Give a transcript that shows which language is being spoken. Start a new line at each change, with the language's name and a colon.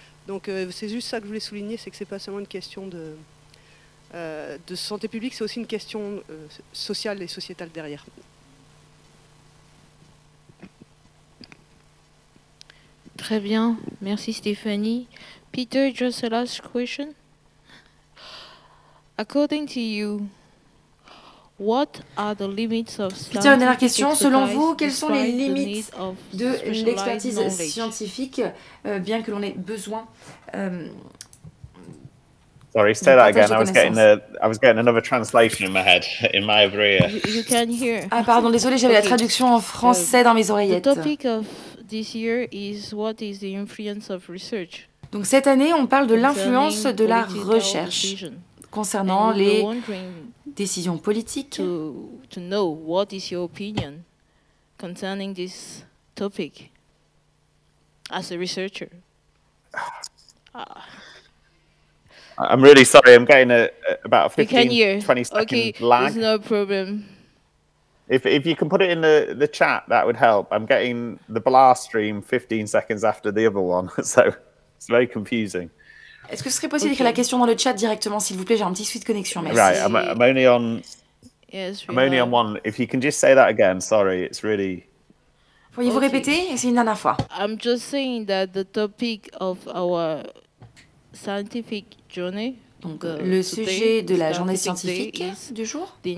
French: Donc c'est juste ça que je voulais souligner, c'est que c'est pas seulement une question de santé publique, c'est aussi une question sociale et sociétale derrière. Très bien, merci Stéphanie.
English: Peter, just a last question. According to you, what are the limits of
French: Peter, une dernière question. Selon vous, quelles sont les limites de l'expertise scientifique, bien que l'on ait besoin
English: Sorry, say that again. I was getting another translation in my head, in my ear. You can hear.
French: Ah pardon, désolé, j'avais la traduction en français dans mes oreillettes.
English: The topic of this year is what is the influence of research.
French: Donc cette année, on parle de l'influence de la recherche concernant les décisions politiques.
English: To know what is your opinion concerning this topic as a researcher. I'm really sorry. I'm getting about a 15, 20 second okay, lag. There's no problem. If you can put it in the chat, that would help. I'm getting the blast stream 15 seconds after the other one, so it's very confusing.
French: Est-ce que ce serait possible d'écrire la question dans le chat directement, s'il vous plaît? J'ai un petit souci de connexion. Merci.
English: Right, I'm only on. Yes, I'm only on one. If you can just say that again, sorry, it's really.
French: Pourriez-vous répéter? Et c'est une dernière fois.
English: I'm just saying that the topic of our scientific journey.
French: Donc, le sujet de la journée scientifique du jour,